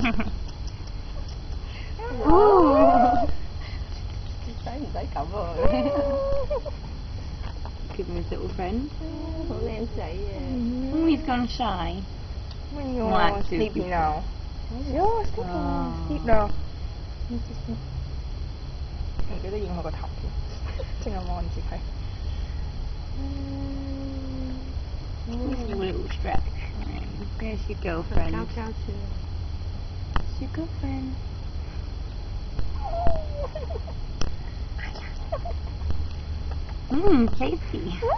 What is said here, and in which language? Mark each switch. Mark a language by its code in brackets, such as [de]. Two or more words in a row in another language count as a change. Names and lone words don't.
[en] Ooh. Give him his little friend. Mm. He's gone shy. When you're Might do sleepy before. now. You're sleepy. Oh. Sleep now. Need to sleep. [yue] 唔記得影我個頭添，淨係望住佢。 [en] Just do a little stretch. There's your girlfriend. It's your girlfriend. Mmm, tasty.